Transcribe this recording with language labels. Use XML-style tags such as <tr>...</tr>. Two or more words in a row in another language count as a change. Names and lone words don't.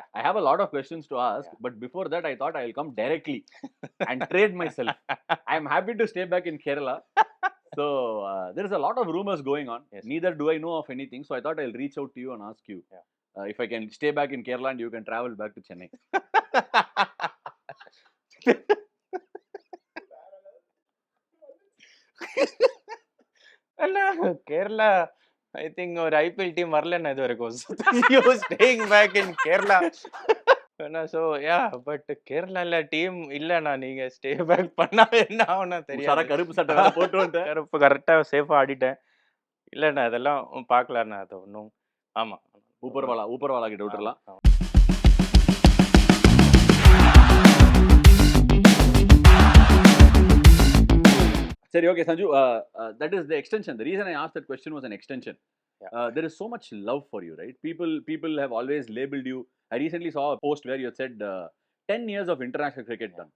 <en>I have a lot of questions to ask, Yeah. but before that, I thought I'll come directly and trade myself. I'm happy to stay back in Kerala. So there is a lot of rumors going on. Yes. Neither do I know of anything. So I thought I'll reach out to you and ask you if I can stay back in Kerala and you can travel back to Chennai.</en> <kn>ಅಲ್ಲ ಕೇರಳ</kn> <en>I think</en> <kn>ಅವ್ರ IPL ಟೀಮ್ ಬರಲೇನ ಇದುವರೆಗೂ</kn> <en>you staying back in Kerala so ya</en> <ta>பட் கேரளால டீம் இல்ல நீங்க</ta> <en>stay back</en> <ta>பண்ணா என்ன ஆகும்னா தெரியாது. கருப்பு சட்டை வேற போட்டு வந்துட்டேன். கருப்பு கரெக்டா சேஃபா ஆடிட்டேன். இல்லண்ணா அதெல்லாம் பார்க்கலாண்ணா அது ஒன்றும். ஆமா ஊப்பர்வாலா கிட்ட விட்டுறலாம்.</ta> <en>Sorry, okay, Sanju, that is the extension. The reason I asked that question was an extension. Yeah. There is so much love for you, right? People have always labeled you. I recently saw a post where you said 10 years of international cricket done.</en>